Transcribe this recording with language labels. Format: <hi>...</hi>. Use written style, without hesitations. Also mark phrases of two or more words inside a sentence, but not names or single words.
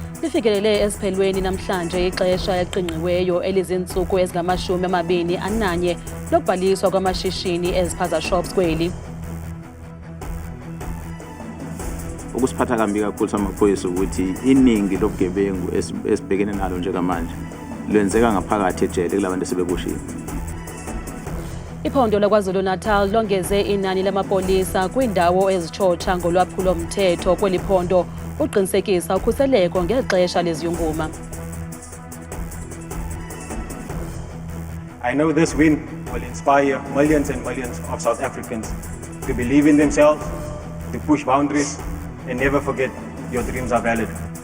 <xh>Lifikelele esiphelweni namhlanje ixesha eliqingqiweyo elizinsuku ezingama-21 lokubhaliswa kwamashishini eziphaza shops kweli.</xh> <zu>Ukusiphatha kambi kakhulu samaphoyisa ukuthi iningi lobugebengu esibhekene nalo njengamanje lwenzeka ngaphakathi ejele kulabantu esebeboshiwe.</zu> <xh>Iphondo laKwaZulu-Natal longeze inani lamapolisa kwindawo ezitshotsha ngolwaphulo-mthetho kweli phondo uqinisekisa ukhuseleko ngexesha leziyunguma.</xh> <en>I know this win will inspire millions and millions of South Africans to believe in themselves, to push boundaries, and never forget your dreams are valid.</en>